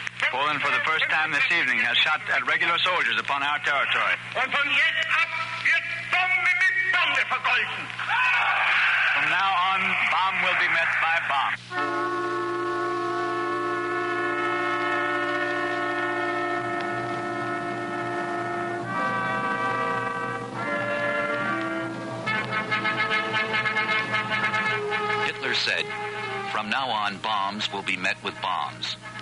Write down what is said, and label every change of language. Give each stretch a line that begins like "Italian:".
English: Poland, for the first time this evening, has shot at regular soldiers upon our territory.
German: Und von jetzt ab wird Bombe mit Bombe vergolten.
English: From now on, bomb will be met by bomb. Hitler said, "From now on, bombs will be met with bombs."